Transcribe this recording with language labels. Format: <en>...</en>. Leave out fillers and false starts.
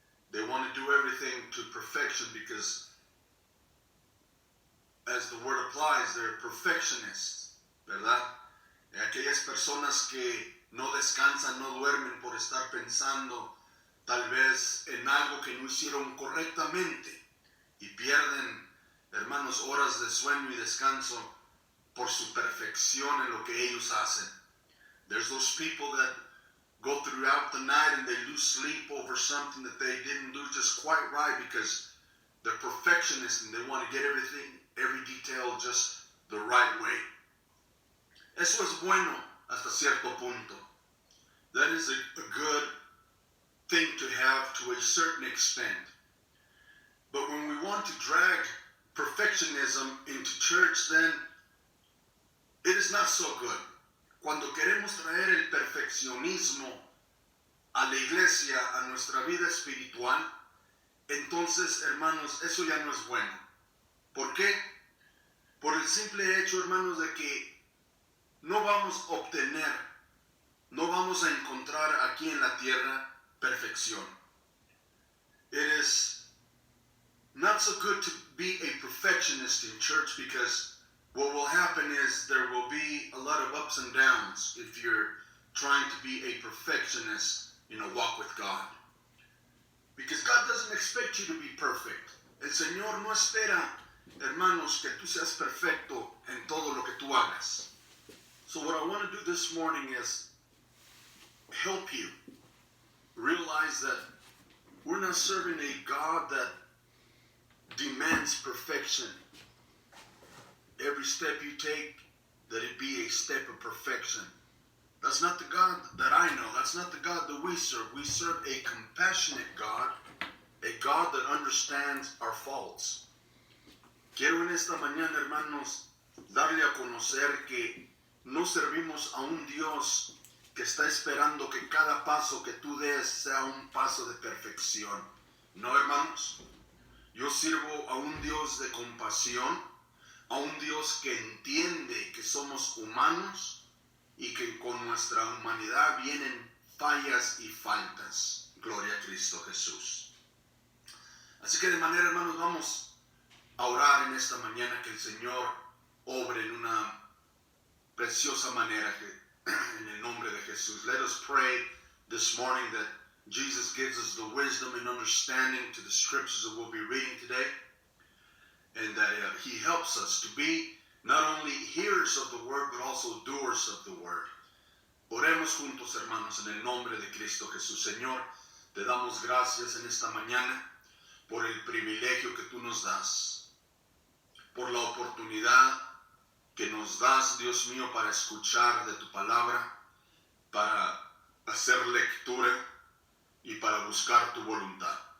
<en>They want to do everything to perfection because, as the word applies, they're perfectionists, ¿verdad?</en> <es>Aquellas personas que no descansan, no duermen por estar pensando tal vez en algo que no hicieron correctamente y pierden, hermanos, horas de sueño y descanso por su perfección en lo que ellos hacen.</es> <en>There's those people that go throughout the night and they lose sleep over something that they didn't do just quite right because they're perfectionists and they want to get everything, every detail just the right way.</en> <es>Eso es bueno hasta cierto punto.</es> <en>That is a good thing to have to a certain extent. But when we want to drag perfectionism into church, then it is not so good.</en> <es>Cuando queremos traer el perfeccionismo a la iglesia, a nuestra vida espiritual, entonces, hermanos, eso ya no es bueno. ¿Por qué? Por el simple hecho, hermanos, de que no vamos a obtener, no vamos a encontrar aquí en la tierra perfección.</es> <en>It is not so good to be a perfectionist in church because what will happen is there will be a lot of ups and downs if you're trying to be a perfectionist in a walk with God. Because God doesn't expect you to be perfect.</en> <es>El Señor no espera, hermanos, que tú seas perfecto en todo lo que tú hagas.</es> <en>So what I want to do this morning is help you realize that we're not serving a God that demands perfection. Every step you take, that it be a step of perfection. That's not the God that I know. That's not the God that we serve. We serve a compassionate God, a God that understands our faults.</en> <es>Quiero en esta mañana, hermanos, darle a conocer que no servimos a un Dios que está esperando que cada paso que tú des sea un paso de perfección. No, hermanos. Yo sirvo a un Dios de compasión, a un Dios que entiende que somos humanos y que con nuestra humanidad vienen fallas y faltas. Gloria a Cristo Jesús. Así que de manera, hermanos, vamos a orar en esta mañana que el Señor obre en una preciosa manera en el nombre de Jesús.</es> <en>Let us pray this morning that Jesus gives us the wisdom and understanding to the scriptures that we'll be reading today, and that He helps us to be not only hearers of the word, but also doers of the word.</en> <es>Oremos juntos, hermanos, en el nombre de Cristo Jesús. Señor, te damos gracias en esta mañana por el privilegio que tú nos das, por la oportunidad que nos das, Dios mío, para escuchar de tu palabra, para hacer lectura y para buscar tu voluntad.</es>